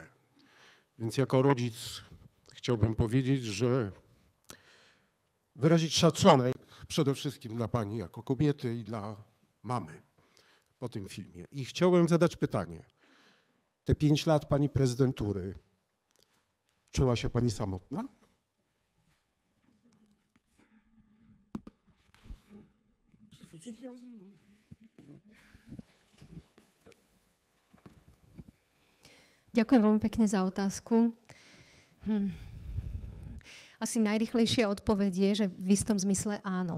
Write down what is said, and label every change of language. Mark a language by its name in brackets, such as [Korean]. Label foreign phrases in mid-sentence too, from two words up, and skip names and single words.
[Polish] Więc jako rodzic chciałbym powiedzieć, że wyrazić szacunek przede wszystkim dla pani jako kobiety i dla mamy po tym filmie. I chciałem zadać pytanie. Te 5 lat pani prezydentury, czuła się pani samotna? [Slovak] Ďakujem veľmi pekne za otázku. Asi najrýchlejšia odpoveď je, že v istom zmysle áno.